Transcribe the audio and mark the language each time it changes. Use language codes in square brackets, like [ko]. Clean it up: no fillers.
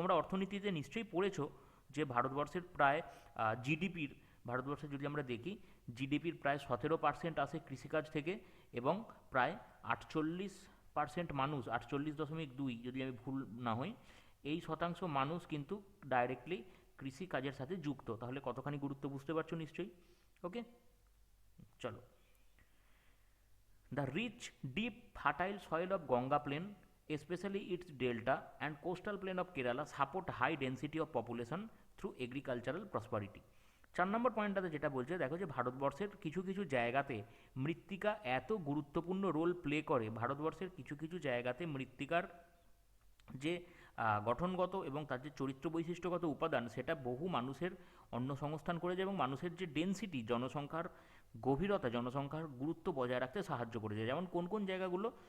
[bn] তোমরা অর্থনীতিতে নিশ্চয়ই পড়েছো যে ভারতবর্ষের প্রায় জিডিপির, ভারতবর্ষে যদি আমরা দেখি, জিডিপির প্রায় 17% আসে কৃষিকাজ থেকে, এবং প্রায় 48% মানুষ, 48.2 যদি আমি ভুল না হই, এই শতাংশ মানুষ কিন্তু ডাইরেক্টলি কৃষিকাজের সাথে যুক্ত। তাহলে কতখানি গুরুত্ব বুঝতে পারছো নিশ্চয়ই। ওকে, চলো। [en] The rich deep fertile soil of Ganga plain, especially its delta and coastal plain of Kerala support high density of population through agricultural prosperity। [bn] 4 নম্বর পয়েন্টটাতে যেটা বলছে, দেখো যে ভারতবর্ষের কিছু কিছু জায়গাতে মৃত্তিকা এত গুরুত্বপূর্ণ রোল প্লে করে, ভারতবর্ষের কিছু কিছু জায়গাতে মৃত্তিকার যে গঠনগত এবং তার যে চরিত্র বৈশিষ্ট্যগত উপাদান, সেটা বহু মানুষের অন্নসংস্থান করে যায়, এবং মানুষের যে ডেনসিটি, জনসংখ্যার গভীরতা, জনসংখ্যার গুরুত্ব বজায় রাখতে সাহায্য করেছে। যেমন কোন কোন জায়গাগুলো?